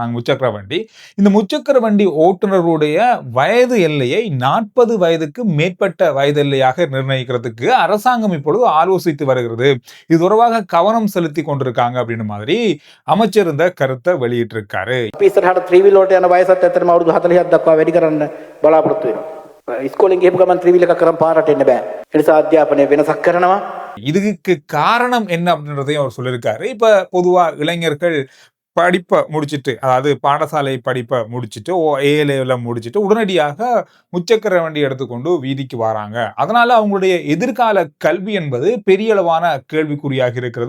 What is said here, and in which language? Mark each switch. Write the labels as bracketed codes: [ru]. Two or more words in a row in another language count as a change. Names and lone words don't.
[ta] நாங்க முச்சக்கர வண்டி. இந்த முச்சக்கர வண்டி ஓட்டுநருடைய வயது எல்லையை 40 வயதுக்கு மேற்பட்ட வயது எல்லையாக நிர்ணயிக்கிறதுக்கு அரசாங்கம் இப்பொழுது ஆலோசித்து வருகிறது. இது தொடர்பாக கவனம் செலுத்தி கொண்டிருக்காங்க அப்படின்னு மாதிரி அமைச்சர் இந்த கருத்தை வெளியிட்டிருக்காரு. [si] ඉස්සරහට ත්‍රිවිල් වලට යන වයසත් ඇත්තටම අවුරුදු 40ක් දක්වා වැඩි කරන්න බලාපොරොත්තු වෙනවා. ඉස්කෝලෙන් ගිහපු ගමන් ත්‍රිවිල් එකක් කරන් පාරට එන්න බෑ. ඒ නිසා අධ්‍යාපනය වෙනසක් කරනවා. [ta] இதுக்கு காரணம் என்ன அப்படின்றதையும் அவர் சொல்லியிருக்காரு. இப்ப பொதுவா இளைஞர்கள் படிப்பை முடிச்சுட்டு, அதாவது பாடசாலை படிப்பை முடிச்சுட்டு, [en] A Level-il [ta] முடிச்சுட்டு உடனடியாக முச்சக்கர வண்டி எடுத்துக்கொண்டு வீதிக்கு வராங்க. அதனால அவங்களுடைய எதிர்கால கல்வி என்பது பெரிய அளவான கேள்விக்குறியாக இருக்கிறது.